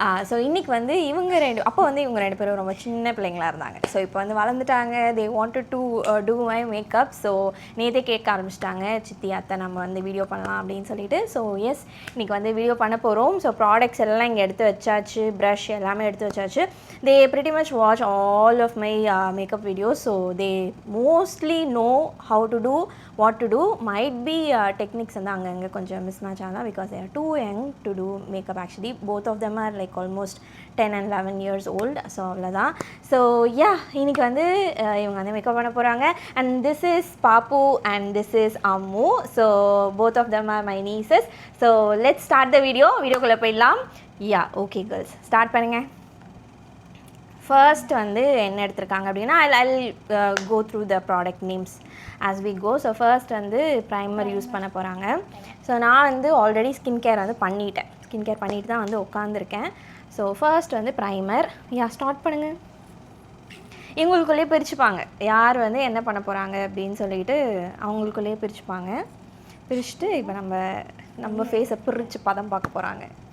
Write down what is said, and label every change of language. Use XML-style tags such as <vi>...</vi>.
<ta>So இன்றைக்கி வந்து இவங்க ரெண்டு பேரும் ரொம்ப சின்ன பிள்ளைங்களாக இருந்தாங்க. ஸோ இப்போ வந்து வளர்ந்துட்டாங்க.</ta> <en>They wanted to do my makeup.</en> <ta>So நேற்றே கேட்க ஆரம்பிச்சிட்டாங்க, சித்தி அத்தை நம்ம வந்து வீடியோ பண்ணலாம் அப்படின்னு சொல்லிட்டு. ஸோ எஸ், இன்றைக்கி வந்து வீடியோ பண்ண போகிறோம். ஸோ ப்ராடக்ட்ஸ் எல்லாம் இங்கே எடுத்து வச்சாச்சு, ப்ரஷ் எல்லாமே எடுத்து வச்சாச்சு.</ta> <en>They pretty much watch all of my makeup videos, so they mostly know how to do, what to do. Might be techniques</en> <ta>வந்து அங்கங்கே கொஞ்சம் மிஸ்மேட்ச் ஆகலாம்</ta> <en>because they are too young to do makeup actually. Both of them are like almost 10 and 11 years old.</en> <ta>So அவ்வளோதான். So yeah, இன்றைக்கி வந்து இவங்க வந்து makeup பண்ண போகிறாங்க.</ta> <en>And this is Pappu and this is Ammu. So both of them are my nieces. ஸோ let's start the video.</en> <ta>வீடியோக்குள்ளே போயிடலாம். Yeah okay girls, start பண்ணுங்கள். ஃபர்ஸ்ட் வந்து என்ன எடுத்திருக்காங்க அப்படின்னா</ta> <en>I'll go through the product names as we go.</en> <ta>So first வந்து primer use பண்ண போகிறாங்க. ஸோ நான் வந்து ஆல்ரெடி ஸ்கின் கேர் வந்து பண்ணிவிட்டு தான் வந்து உட்காந்துருக்கேன். ஸோ ஃபர்ஸ்ட் வந்து ப்ரைமர். யா, ஸ்டார்ட் பண்ணுங்கள். இவங்களுக்குள்ளேயே பிரிச்சுப்பாங்க யார் வந்து என்ன பண்ண போகிறாங்க அப்படின்னு சொல்லிட்டு. அவங்களுக்குள்ளேயே பிரிச்சுட்டு இப்போ நம்ம ஃபேஸை பிரித்து பதம் பார்க்க போகிறாங்க.</ta>